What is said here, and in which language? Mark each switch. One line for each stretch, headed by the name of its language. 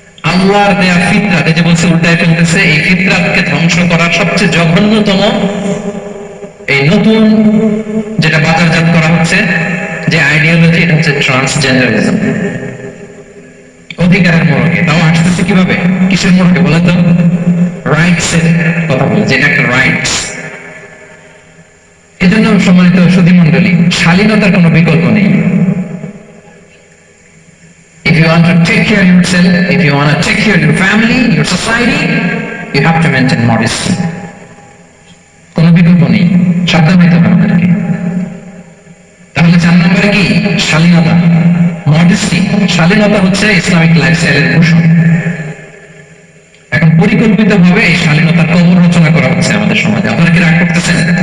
Bangla: আল্লাহর দেয়া ফিতরাত, এই যে বলছে উল্টায় ফেলতেছে, এই ফিতরাতকে ধ্বংস করার সবচেয়ে জঘন্যতম এই নতুন যেটা বাজারজাত করা হচ্ছে যে আইডিওলজি, এটা হচ্ছে ট্রান্সজেন্ডারিজম। অধিকারের মোড়কে, তাও আসতেছে কিভাবে, কিসের মোড়কে বলে তো? রাইটস এর কথা বলে, যে এটা একটা রাইটস। এজন্য সম্মানিত সুধী মণ্ডলী, শালীনতার কোনো বিকল্প নেই।
English: If you want to take care of yourself, if you want to take care of your family, your society, you have to maintain modesty.
Bangla: কোনো বিকল্প নেই, সাবধান হইতে হবে আমাদেরকে। তাহলে 4 নম্বরে কি? শালীনতা, মডেস্টি। শালীনতা হচ্ছে ইসলামিক লাইফস্টাইলের ভূষণ। এখন পরিকল্পিত ভাবে এই শালীনতার কবর রচনা করা হচ্ছে আমাদের সমাজে। আপনারা কি রাগ করতেছেন?